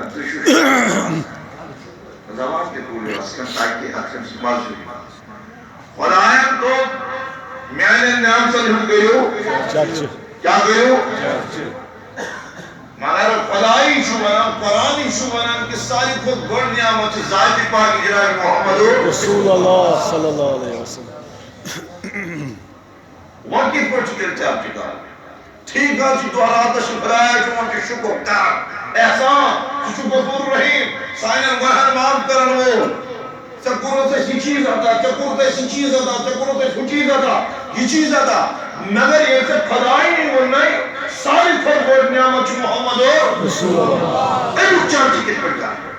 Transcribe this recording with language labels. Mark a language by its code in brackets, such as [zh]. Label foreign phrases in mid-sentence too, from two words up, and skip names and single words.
[ks] زبان تہِ ٹوٗلِو تاکہِ اتھ چھُ مزٕ خدایَن دوٚپ میانٮ۪ن نعمتن ہُنٛد کٔرِو چرچہِ کیٛاہ کٔرِو مگر خدایی چھُ ونان قرآنٕے چھُ ونان کہ ساروی کھۄتہٕ بٔڑ نعمت چھِ ذاتِ پاک جناب محمد [ar] رسول اللہ صلی اللہ علیہ وسلم [ks] وۄنۍ کِتھ پٲٹھۍ چھُ تیٚلہِ چرچہِ کرُن ٹھیٖک حظ چھُ دۄہ راتس چھُ خدایَس چھُ وۄنۍ چھُ شُکر کران احسان سُہ چھُ غفور رحیٖم سانٮ۪ن گۄنہن معاف کرن وول ژےٚ کوٚرُتھ اَسہِ یہِ چیٖز عطا ژےٚ کوٚرُتھ اَسہِ یہِ چیٖز عطا ژےٚ کوٚرُتھ اَسہِ ہُہ چیٖز عطا یہِ چیٖز عطا مگر ییٚلہِ ژےٚ خدایِنٕے ووٚننَے ساروی کھۄتہٕ بٔڑ نعمت چھُ محمد [ar] رسول اللہ [ks] امیُک چرچہِ کِتھ پٲٹھۍ کرٕ